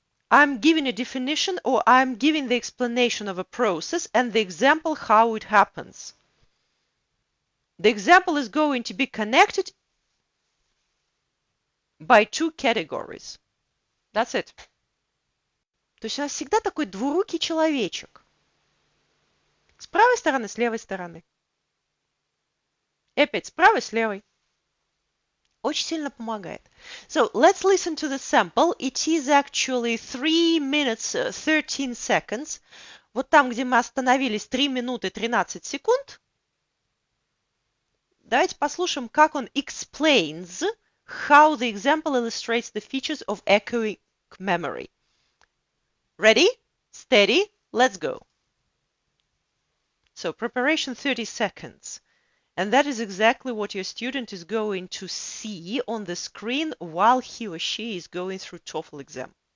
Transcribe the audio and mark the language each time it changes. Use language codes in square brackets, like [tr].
[en] I'm giving a definition or I'm giving the explanation of a process and the example how it happens. The example is going to be connected by 2 categories. That's it. [ru] То есть у нас всегда такой двурукий человечек. С правой стороны, с левой стороны. И опять с правой, с левой. Очень сильно помогает. [en] So, let's listen to the sample. It is actually 3 minutes 13 seconds. [ru] Вот там, где мы остановились, 3 минуты 13 секунд. Давайте послушаем, как он [en] explains how the example illustrates the features of echoic memory. Ready? Steady? Let's go. So, preparation 30 seconds. And that is exactly what your student is going to see on the screen while he or she is going through TOEFL exam.